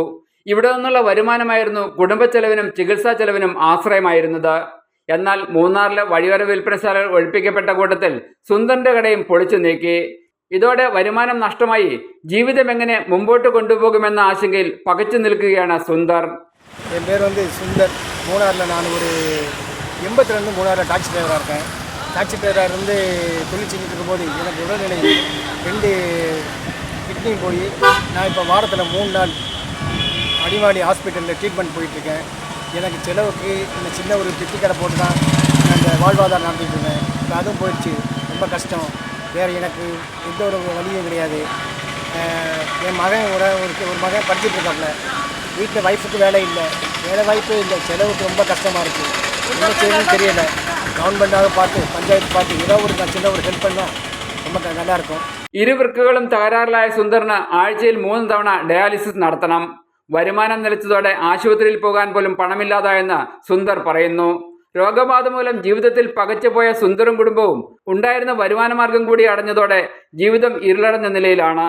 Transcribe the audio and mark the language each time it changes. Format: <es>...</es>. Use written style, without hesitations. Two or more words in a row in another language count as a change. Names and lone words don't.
<ml>ഇവിടെ നിന്നുള്ള വരുമാനമായിരുന്നു കുടുംബ ചെലവിനും ചികിത്സാ ചെലവിനും ആശ്രയമായിരുന്നത്. എന്നാൽ മൂന്നാറിലെ വഴിയോര വിൽപ്പനശാലകൾ ഒഴിപ്പിക്കപ്പെട്ട കൂട്ടത്തിൽ സുന്ദറിന്റെ കടയും പൊളിച്ചു നീക്കി. ഇതോടെ വരുമാനം നഷ്ടമായി ജീവിതം എങ്ങനെ മുമ്പോട്ട് കൊണ്ടുപോകുമെന്ന ആശങ്കയിൽ പകച്ചു നിൽക്കുകയാണ് സുന്ദർ.</ml> <ta>என் பேர் சுந்தர். மூணாரில் நான் ஒரு 82 மூணாரில்</ta> <en>taxi driver</en> <ta>இருக்கேன்.</ta> <en>taxi driver</en> <ta>இருந்து தொழில் செஞ்சுட்டு இருக்கும்போது எனக்கு உடல்நிலை 2 கிட்னியும் போய் நான் இப்போ வாரத்தில் 3 நாள் அடிவாடி</ta> <en>hospital treatment</en> <ta>போயிட்டுருக்கேன். எனக்கு செலவுக்கு இந்த சின்ன ஒரு பித்தி கடை போட்டு தான் அந்த வாழ்வாதாரம் நடத்திட்டு இருக்கேன். இப்போ அதுவும் போயிடுச்சு. ரொம்ப கஷ்டம். வேறு எனக்கு எந்த ஒரு வழியும் கிடையாது. என் மகன் ஒரு மகன் படிச்சுட்டு இருக்காப்புல. வீட்டில் ஒய்ஃபுக்கு வேலை இல்லை, வேலை வாய்ப்பு இல்லை, செலவுக்கு ரொம்ப கஷ்டமாக இருக்குது. என்ன செய்யணும்னு தெரியலை. கவர்மெண்ட்டாக பார்த்து பஞ்சாயத்து பார்த்து ஏதோ ஒரு சின்ன ஒரு ஹெல்ப் பண்ணால் ரொம்ப நல்லாயிருக்கும்.</ta> <ml>ഇരുവൃക്കകളും തകരാറിലായ സുന്ദറിന് ആഴ്ചയിൽ 3 തവണ ഡയാലിസിസ് നടത്തണം. വരുമാനം നിലച്ചതോടെ ആശുപത്രിയിൽ പോകാൻ പോലും പണമില്ലാതായെന്ന് സുന്ദർ പറയുന്നു. രോഗബാധ മൂലം ജീവിതത്തിൽ പകച്ചുപോയ സുന്ദറും കുടുംബവും ഉണ്ടായിരുന്ന വരുമാനമാർഗം കൂടി അടഞ്ഞതോടെ ജീവിതം ഇരുളടഞ്ഞ നിലയിലാണ്.</ml>